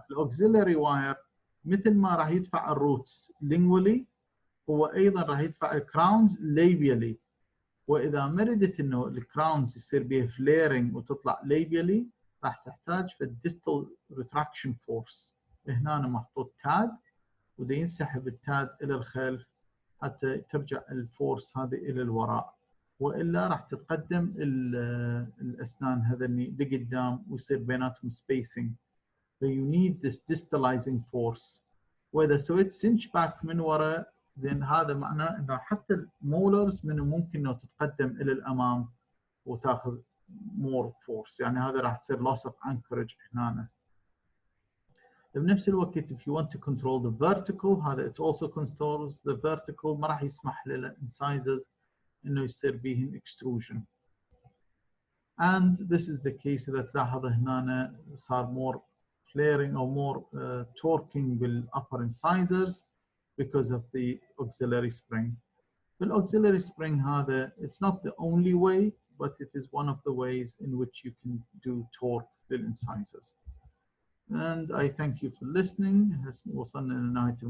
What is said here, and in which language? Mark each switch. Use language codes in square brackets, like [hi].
[ar] الاوكسيلري واير مثل ما راح يدفع الروتس لينجولي هو ايضا راح يدفع الكراونز ليبيالي، واذا ما ردت انه الكراونز يصير بها فليرنج وتطلع ليبيالي راح تحتاج في الديستال ريتراكشن فورس. هنا محطوط تاد وده ينسحب التاد الى الخلف حتى ترجع الفورس هذه الى الوراء، والا راح تتقدم الاسنان هذني لقدام ويصير بيناتهم سبيسنج. [en] So you need this distalizing force. [ar] واذا سويت سنش باك من وراء زين هذا معناه انه حتى المولرز من ممكن انه تتقدم الى الامام وتاخذ [en] more force، [ar] يعني هذا راح تصير [en] loss of anchorage [ar] هنا. بنفس الوقت [en] if you want to control the vertical هذا it also controls the vertical، [ar] ما راح يسمح للincisors انه يصير بيهم [en] extrusion. And this is the case [ar] إذا تلاحظ هنا صار [en] more flaring or more torquing بالupper incisors because of the auxiliary spring. The auxiliary spring هذا it's not the only way, but it is one of the ways in which you can do torque للincisors. And I thank you for listening. [ar] وصلنا لنهاية المحاضرة، إن شاء الله تكون مفيدة.